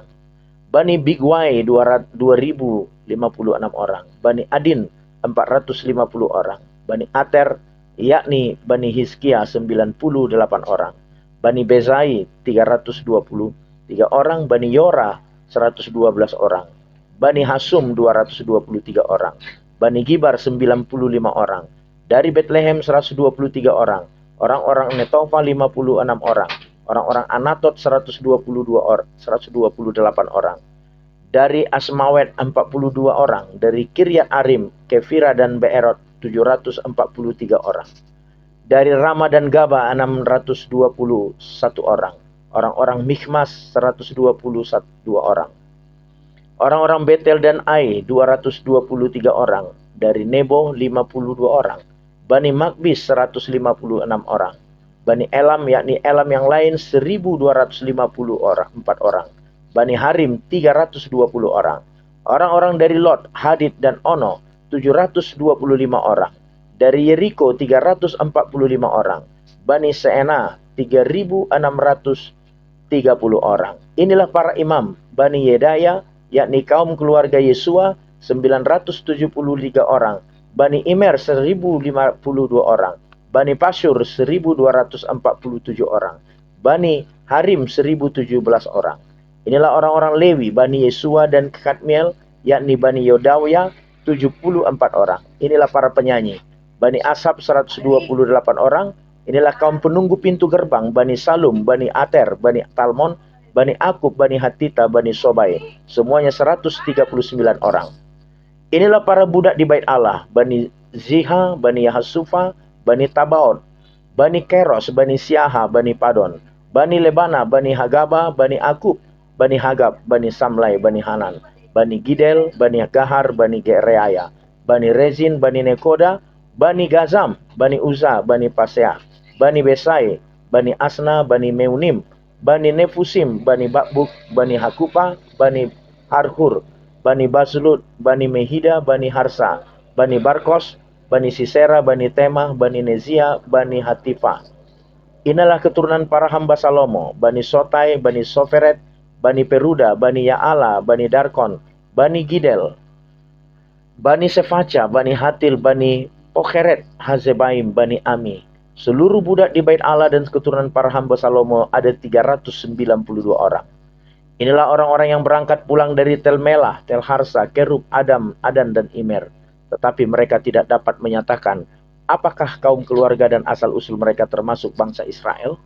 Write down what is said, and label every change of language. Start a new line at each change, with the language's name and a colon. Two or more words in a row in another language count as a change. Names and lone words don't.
Indonesian: Bani Bigwai 2056 orang, Bani Adin 450 orang, Bani Ater yakni Bani Hizkia 98 orang, Bani Bezai 323 orang, Bani Yora 112 orang, Bani Hasum 223 orang, Bani Gibar 95 orang, dari Bethlehem 123 orang, orang-orang Netofa 56 orang, orang-orang Anatot 128 orang, dari Asmawet 42 orang, dari Kiryat Arim, Kefira dan Beerot 743 orang, dari Rama dan Gaba 621 orang, Orang-orang Mikhmas 122 orang. Orang-orang Betel dan Ai 223 orang. Dari Nebo 52 orang. Bani Makbis 156 orang. Bani Elam yakni Elam yang lain 1250 orang, 4 orang. Bani Harim 320 orang. Orang-orang dari Lot, Hadid dan Ono 725 orang. Dari Yeriko 345 orang. Bani Seena 3630 orang. Inilah para imam Bani Yedaya yakni kaum keluarga Yesua 973 orang. Bani Imer 1052 orang. Bani Pasyur 1247 orang. Bani Harim 1017 orang. Inilah orang-orang Lewi Bani Yesua dan Kadmiel yakni Bani Yodawya 74 orang. Inilah para penyanyi. Bani Asap 128 orang. Inilah kaum penunggu pintu gerbang Bani Salum, Bani Ater, Bani Talmon, Bani Akub, Bani Hatita, Bani Sobai. Semuanya 139 orang. Inilah para budak di bait Allah. Bani Ziha, Bani Yahasufa, Bani Tabaot, Bani Keros, Bani Siaha, Bani Padon, Bani Lebana, Bani Hagaba, Bani Akub, Bani Hagab, Bani Samlai, Bani Hanan, Bani Gidel, Bani Gahar, Bani Gereaya, Bani Rezin, Bani Nekoda, Bani Gazam, Bani Uza, Bani Pasea, Bani Besai, Bani Asna, Bani Meunim, Bani Nefusim, Bani Bakbuk, Bani Hakupa, Bani Harhur, Bani Baslut, Bani Mehida, Bani Harsa, Bani Barkos, Bani Sisera, Bani Temah, Bani Nezia, Bani Hatifa. Inilah keturunan para hamba Salomo, Bani Sotai, Bani Soferet, Bani Peruda, Bani Yaala, Bani Darkon, Bani Gidel, Bani Sefaca, Bani Hatil, Bani Pokheret, Hazebaim, Bani Ami. Seluruh budak di bait Allah dan keturunan para hamba Salomo ada 392 orang. Inilah orang-orang yang berangkat pulang dari Tel Melah, Tel Harsa, Kerub, Adam, Adan, dan Imer. Tetapi mereka tidak dapat menyatakan apakah kaum keluarga dan asal-usul mereka termasuk bangsa Israel.